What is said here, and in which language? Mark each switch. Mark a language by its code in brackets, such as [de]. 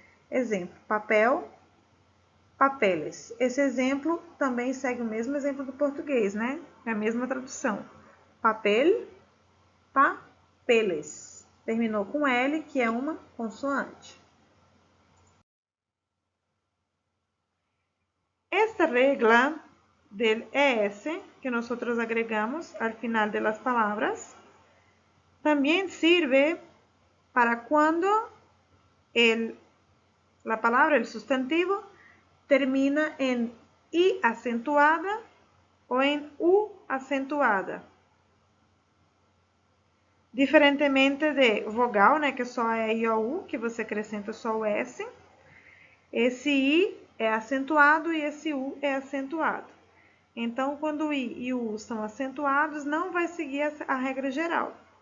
[pt] Exemplo, papel, papeles. Esse exemplo também segue o mesmo exemplo do português, né? É a mesma tradução. Papel, papeles. Terminou com L, que é uma consoante. [es] Esta regla del ES que nosotros agregamos al final de las palabras también sirve para cuando la palabra, el sustantivo, termina en I acentuada [pt] ou em U acentuada. Diferentemente de vogal, né, que só é I ou U, que você acrescenta só o S. Esse I é acentuado e esse U é acentuado. Então, quando o I e o U são acentuados, não vai seguir a regra geral.